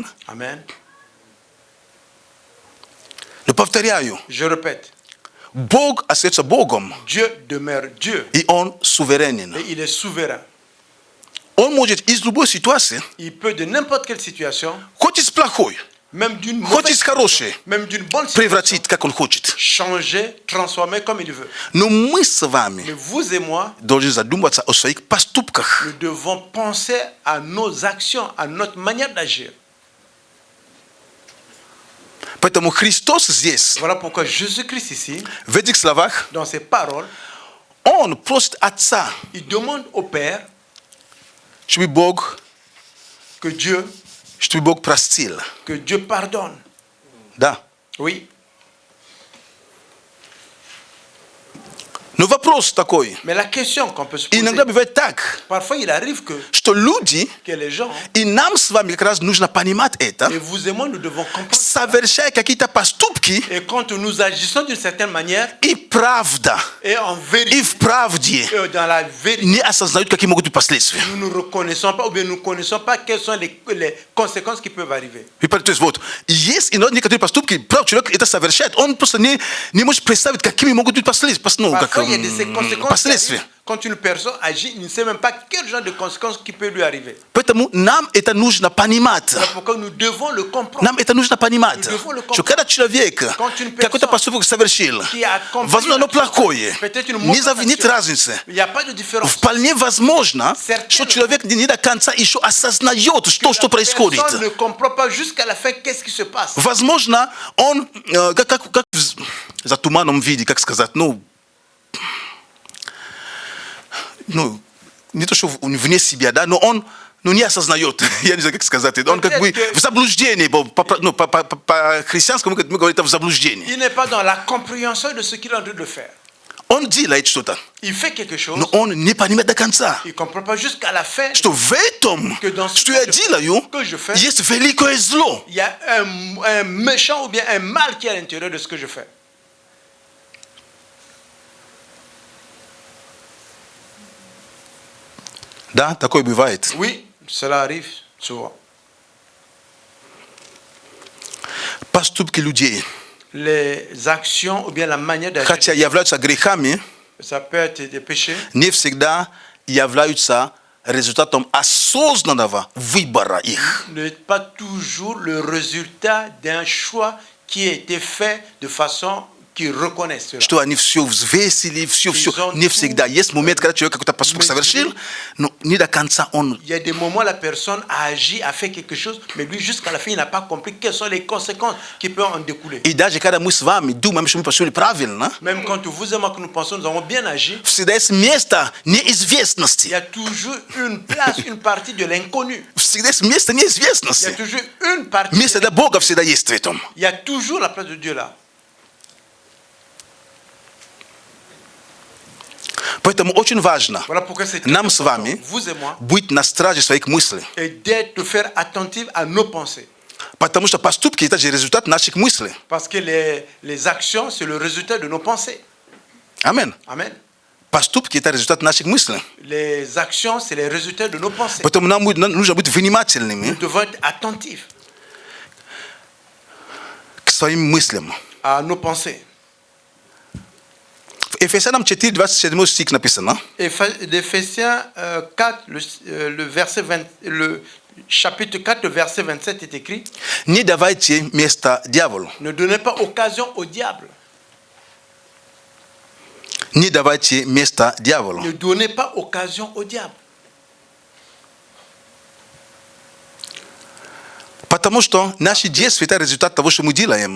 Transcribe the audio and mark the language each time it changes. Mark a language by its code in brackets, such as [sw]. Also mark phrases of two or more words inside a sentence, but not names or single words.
[fr] Amen. [ru] Но повторяю, [fr] Je répète, [ru] Бог остается Богом, [fr] Dieu demeure Dieu [ru] и Он суверенен. [fr] et il est souverain. [ru] Он может из любой ситуации, [fr] Il peut de n'importe quelle situation, [ru] хоть из плохой, [fr] même d'une [ru] хоть [fr] mauvaise [ru] из хорошей, [fr] même d'une bonne situation, [ru] превратить, как он хочет. [fr] changer, transformer comme il veut. [ru] Но мы с [fr] Mais [ru] вами [fr] vous et moi, [ru] должны задуматься о своих поступках. [fr] nous devons penser à nos actions, à notre manière d'agir. [ru] Поэтому Христос здесь, [fr] Voilà pourquoi Jésus-Christ ici, [ru] в этих словах, [fr] dans ses paroles, [ru] Он просит Отца, [fr] il demande au Père [ru] чтобы Бог простил. [fr] que Dieu pardonne. [ru] Да. [fr] Oui. [ru] Но вопрос такой. [fr] Mais la question qu'on peut se poser, [ru] Иногда бывает так, [fr] parfois il arrive [ru] что люди, [fr] que les gens, [ru] и нам с вами как раз нужно понимать это, [fr] et vous et moi, nous devons comprendre. [ru] совершая какие-то поступки, [fr] Et quand nous agissons d'une certaine manière, [ru] и правда, [fr] et en [ru] и [fr] vérité, [ru] в правде [fr] et dans la vérité, [ru] не осознают, какие могут быть последствия. [fr] nous ne reconnaissons pas, ou bien nous ne connaissons pas quelles sont les conséquences qui peuvent arriver. [ru] То есть вот, есть иногда некоторые поступки, правда, человек это совершает, он просто не может представить, какими могут быть последствия. Ну, [fr] Parfois, [ru] как, [fr] il y a de ces conséquences qui [ru] последствия. [fr] arrivent quand une personne agit, il ne sait même pas quel genre de conséquences qui peut lui arriver. [ru] Поэтому нам это нужно понимать. [fr] C'est pourquoi nous devons le comprendre. [ru] Нам это нужно понимать, [fr] Nous devons le [ru] что когда человек [fr] Quand une [ru] какой-то [fr] personne [ru] поступок совершил, [fr] qui a accompli [ru] возможно, оно [fr] une action, [ru] плохое, [fr] peut-être une mauvaise [ru] нет [fr] action. [ru] разницы. [fr] Il n'y a pas de différence. [ru] Вполне возможно, [fr] Certaines- [ru] что человек не до конца еще осознает, что происходит. [fr] Personne ne comprend pas jusqu'à la fin qu'est-ce qui se passe. [ru] Возможно, он как за туманом виде, как сказать, ну, не то, что вне себя, да, но он не осознает, я не знаю, как сказать, он как бы в заблуждении, по-христианскому мы говорим, это в заблуждении. [fr] Il n'est pas dans la compréhension de ce qu'il est en train de faire. [ru] Он делает что-то, [fr] Il fait quelque chose, [ru] но он не понимает до конца, [fr] il ne comprend pas jusqu'à la fin. [ru] что в этом, что я делаю, есть великое зло. [fr] Il y a un méchant ou bien un mal qui est à l'intérieur de ce que je fais. [ru] Да, такое бывает. [fr] Oui, cela arrive souvent. [ru] Поступки людей, [fr] Les actions ou bien la manière d'agir, [ru] хотя являются грехами, [fr] ça peut être des péchés, [ru] не всегда являются результатом осознанного выбора их. [fr] n'est pas toujours le résultat d'un choix qui a été fait de façon qui reconnaît cela. [ru] Что они все взвесили, все, не всегда. Есть момент, когда человек какой-то поступок совершил, но не до конца он... [fr] Il y a des moments où la personne a agi, a fait quelque chose, mais lui jusqu'à la fin il n'a pas compris quelles sont les conséquences qui peuvent en découler. [ru] И даже когда мы с вами думаем, что мы поступили правильно, [fr] Même quand vous et moi que nous pensons nous avons bien agi, [ru] всегда есть место [fr] il [ru] неизвестности. [fr] y a toujours une place, une partie de l'inconnu. [ru] Всегда есть место [fr] Il y a [ru] неизвестности. [fr] toujours une partie. [ru] Место для Бога всегда есть в этом. [fr] Il y a toujours la place de Dieu là. [ru] Поэтому очень важно [fr] Voilà pourquoi c'est [ru] нам с вами [fr] vous et moi [ru] быть на страже своих мыслей. [fr] et d'être de faire attentif à nos pensées. [ru] Потому что поступки – это же результат наших мыслей. [fr] Parce que les actions, c'est le résultat de nos pensées. [ru] Амин. [fr] Amen. [ru] Поступки – это результат наших мыслей. [fr] Les actions, c'est les résultats de nos pensées. [ru] Поэтому нам нужно быть [fr] Nous [ru] внимательными [fr] devons être attentifs [ru] к своим мыслям. [fr] à nos pensées. [ru] В Ефесянам 4, 27 стих написано. [fr] D'Éphésiens 4, le chapitre 4, le verset 27 est écrit: [ru] Не давайте место дьяволу. [fr] ne donnez pas occasion au diable. [ru] Не давайте место дьяволу. [fr] Ne donnez pas occasion au diable. [ru] Потому что наши действия – это результат того, что мы делаем.